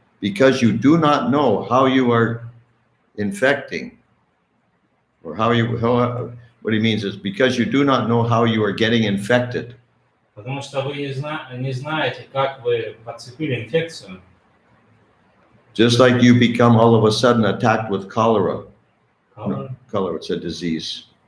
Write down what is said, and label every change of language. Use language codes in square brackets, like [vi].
[en] Because you do not know how you are infecting, or what he means is because you do not know how you are getting infected. [ru] Потому что вы не знаете, как вы подцепили инфекцию. [en] Just like you become all of a sudden attacked with cholera. Cholera? No, cholera, it's a disease.